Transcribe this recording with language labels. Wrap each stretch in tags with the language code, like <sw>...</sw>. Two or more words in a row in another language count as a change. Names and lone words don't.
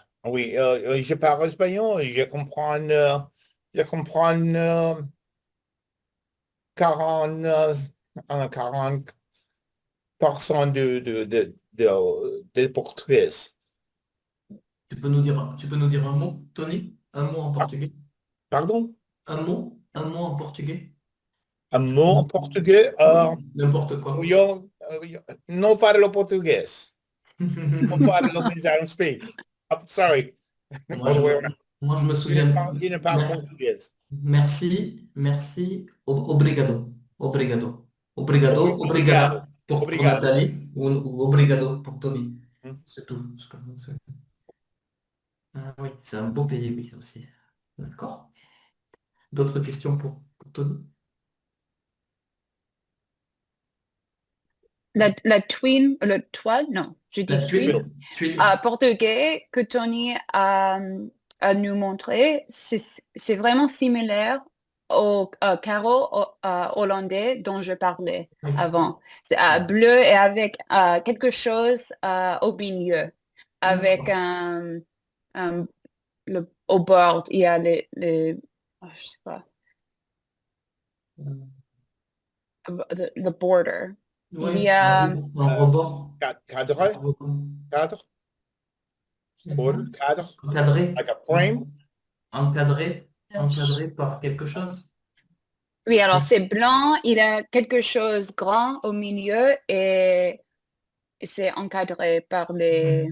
<fr>Oui, je parle espagnol et je comprends 40, 40% de portugais. Tu peux nous dire un mot, Tony? Un mot en Ah, portugais? pardon? Un mot en portugais? Un mot en português? Oui, n'importe quoi.</fr> <pt>Eu não falo português. Não falo</pt> <en>means I don't speak. I'm sorry.</en> <fr>Moi,</fr> <en>All the</en> <fr>je</fr> <en>way</en> <fr>me,</fr> <en>around.</en> <fr>moi, je me souviens. Je ne parle português. Merci, merci,</fr> <pt>obrigado, obrigado, obrigado, Obrigado. obrigada pour Obrigado.</pt> <fr>Nathalie ou obrigado pour Tony. Hum. C'est tout ce que je sais. Ah oui, c'est un beau pays, oui, aussi. D'accord. D'autres questions pour Tony? La twin, le toile, non, je La dis twin. tuile, tuile. Portugais que Tony a nous montré, c'est vraiment similaire au carreau hollandais dont je parlais Oui. avant. C'est bleu et avec quelque chose au milieu, avec D'accord. au bord, il y a je sais pas,</fr> <en>the border.</en> <fr>Oui, Il y a, un rebord. Un Cadre. rebord. Cadre. Border. Mhm. Cadre. Encadré.</fr> <en>Like a frame.</en> <fr>Encadré. Encadré par quelque chose. oui, alors c'est blanc, il a quelque chose grand au milieu et c'est encadré par les...</fr>